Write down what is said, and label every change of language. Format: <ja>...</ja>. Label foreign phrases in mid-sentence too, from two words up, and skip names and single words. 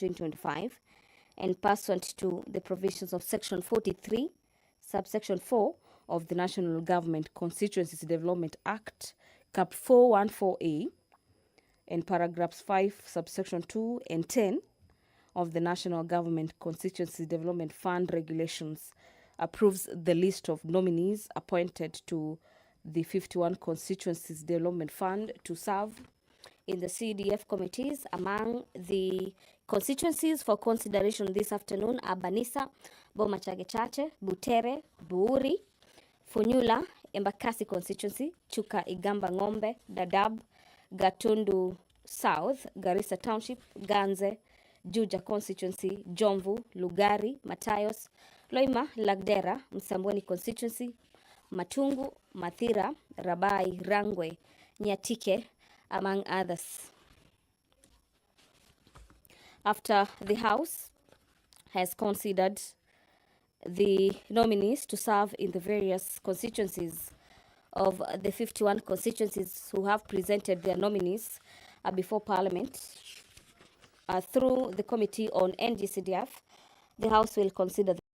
<en>2025, and pursuant to the provisions of Section 43, subsection 4 of the National Government Constituencies Development Act, Cap 414A, and paragraphs 5, subsection 2 and 10 of the National Government Constituencies Development Fund regulations, approves the list of nominees appointed to the 51 Constituencies Development Fund to serve in the CDF committees. Among the constituencies for consideration this afternoon are Banisa, Boma Chage Chache, Butere, Buuri, Funyula, Embakasi constituency, Chuka Igamba Ng'ombe, Dadaab, Gatundu South, Garissa Township, Ganze, Juja constituency, Jomvu, Lugari, Matayos, Loima, Lagdera, Msambweni constituency, Matungu, Mathira, Rabai, Rangwe, Nyatike, among others. After the House has considered the nominees to serve in the various constituencies of the 51 constituencies who have presented their nominees before Parliament through the Committee on NGCDF, the House will consider</en>